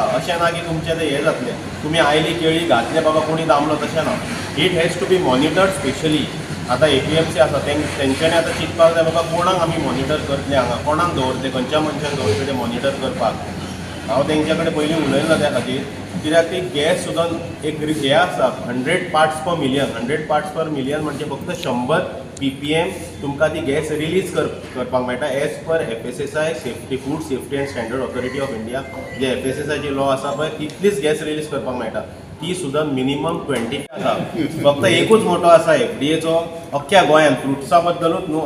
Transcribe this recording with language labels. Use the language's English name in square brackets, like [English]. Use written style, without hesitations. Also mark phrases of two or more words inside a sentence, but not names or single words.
[Konkani] अशें ना की तुमचें तें हें जातलें, तुमी आयली केळी घातले बाबा कोणी दामलो, तशें ना. [English] It has to be monitored specially. [Konkani] आतां APMC आसा तेंच्यांनी आतां चिंतपाक जाय बाबा कोणाक आमी मॉनिटर करतले, हांगा कोणाक दवरतले, खंयच्या मनशाक दवरतले ते मॉनिटर करपाक. हांव तेंच्या कडेन पयलीं उलयलो त्या खातीर, कित्याक ती गॅस सुद्दां एक हें आसा 100 [English] parts per million. [Konkani] 100 [English] parts per million [Konkani] म्हणजे फक्त 100 ppm तुमकां ती गॅस रिलीज करपाक मेळटा [English] as per FSSAI, Food Safety and Standard Authority of India. [Konkani] जे FSSAI जी लॉ आसा पळय तितलीच गॅस रिलीज करपाक मेळटा. ती सुद्दां मिनिमम 20 आसा. फक्त एकूच मोठो आसा FDAचो अख्ख्या गोंयांत फ्रुट्सा बद्दलूच न्हू.